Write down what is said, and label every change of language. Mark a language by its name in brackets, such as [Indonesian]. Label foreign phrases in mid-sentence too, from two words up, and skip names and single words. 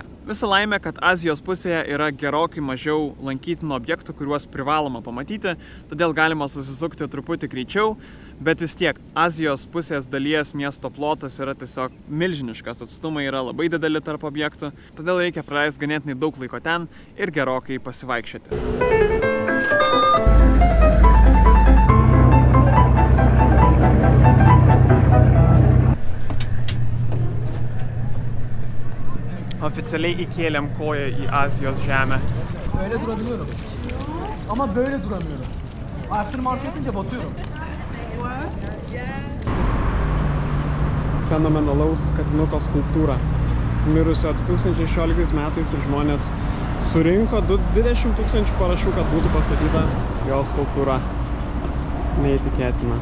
[Lithuanian] Visa laimė, kad Azijos pusėje yra gerokai mažiau lankytinų objektų, kuriuos privaloma pamatyti, todėl galima susisukti truputį greičiau, bet vis tiek Azijos pusės dalies miesto plotas yra tiesiog milžiniškas, atstumai yra labai dideli tarp objektų, todėl reikia praleisti ganėtinai daug laiko ten ir gerokai pasivaikščioti. Oficialiai įkėlėm koją į Azijos žemę. [Turkish] Böyle durabiliyorum. Ama böyle duramıyorum. Arttırma yapınca batıyorum. [Lithuanian] Fenomenalaus katinuko skulptūra. Mirusio 2016 metais ir žmonės surinko 20 000 parašų, kad būtų pastatyta jo skulptūra. Neįtikėtina.